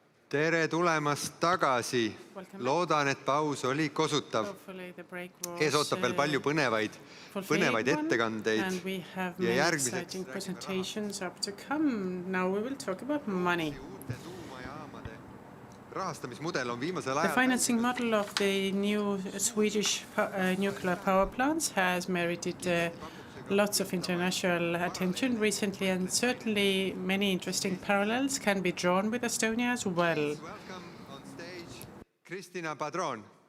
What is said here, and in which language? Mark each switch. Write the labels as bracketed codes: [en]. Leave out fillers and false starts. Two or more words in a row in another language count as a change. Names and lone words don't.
[et] Tere tulemast tagasi. Loodan, et paus oli kosutav. Ees ootab veel palju põnevaid ettekandeid [en] and we have [et] ja [en] many [et] järgmiseks [en] exciting presentations up to come. Now we will talk about money. [et] rahastamismudel on viimasel [en] The [et] ajal [en] financing model of the new Swedish nuclear power plants has merited lots of international attention recently, and certainly many interesting parallels can be drawn with Estonia as well. Welcome on stage Kristina Padron.